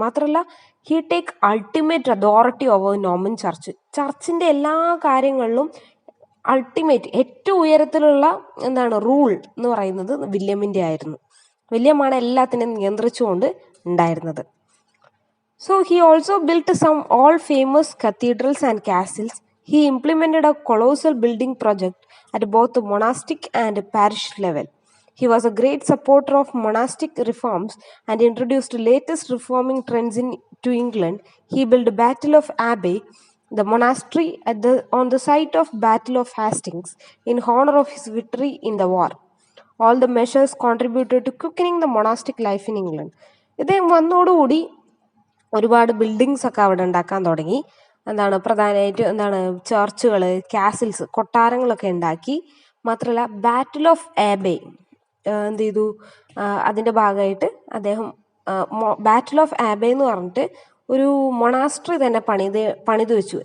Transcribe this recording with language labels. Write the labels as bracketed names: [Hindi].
[Malayalam] മാത്രമല്ല [English] He take ultimate authority over Norman church. [Malayalam] ചർച്ചിൻ്റെ എല്ലാ കാര്യങ്ങളിലും അൾട്ടിമേറ്റ്, ഏറ്റവും ഉയരത്തിലുള്ള റൂൾ എന്ന് പറയുന്നത് വില്യമിൻ്റെ ആയിരുന്നു. വില്യമാണ് എല്ലാത്തിനെയും നിയന്ത്രിച്ചുകൊണ്ട് ഉണ്ടായിരുന്നത്. [English] So he also built some all famous cathedrals and castles. He implemented a colossal building project at both the monastic and parish level. He was a great supporter of monastic reforms and introduced latest reforming trends to England. He built Battle of Abbey, the monastery on the site of Battle of Hastings, in honor of his victory in the war. All the measures contributed to quickening the monastic life in England. [Malayalam] ഇദ്ദേഹം വന്നതോടുകൂടി ഒരുപാട് buildings ഒക്കെ അവിടെ ഉണ്ടാക്കാൻ തുടങ്ങി. പ്രധാനമായിട്ട് ചർച്ചുകൾ, castles, കൊട്ടാരങ്ങളൊക്കെ ഉണ്ടാക്കി. മാത്രമല്ല ബാറ്റിൽ ഓഫ് ആബേ, എന്ത് ചെയ്തു, അതിൻ്റെ ഭാഗമായിട്ട് അദ്ദേഹം ബാറ്റിൽ ഓഫ് ആബെ എന്ന് പറഞ്ഞിട്ട് ഒരു മൊണാസ്ട്രി തന്നെ പണിത് വെച്ചു.